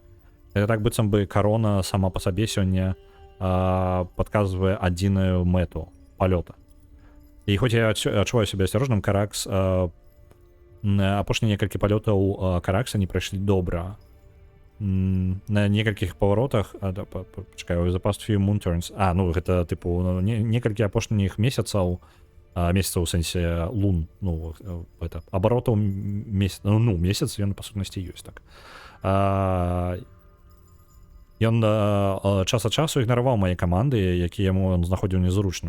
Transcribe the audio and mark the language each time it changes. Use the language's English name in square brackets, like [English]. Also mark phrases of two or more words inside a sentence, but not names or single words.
[Belarusian] Это так быццам бы карона сама па сабе сёння падказвае адзіную мэту палёта. І хоць я адчуваю сябе асцярожным, Каракс апошнія некалькі палётаў Каракса не прайшлі добра. На некалькіх паваротах, пачакаю, [English] the past few moon turns, [Belarusian] ну, гэта, тыпу, некалькі апошніх месяцаў у сэнсе лун, ну, это, абаротаў месяц, ён, па сутнасці, ёсць, так. Ён час ад часу ігнараваў мае каманды, якія яму знаходзіў незручнымі.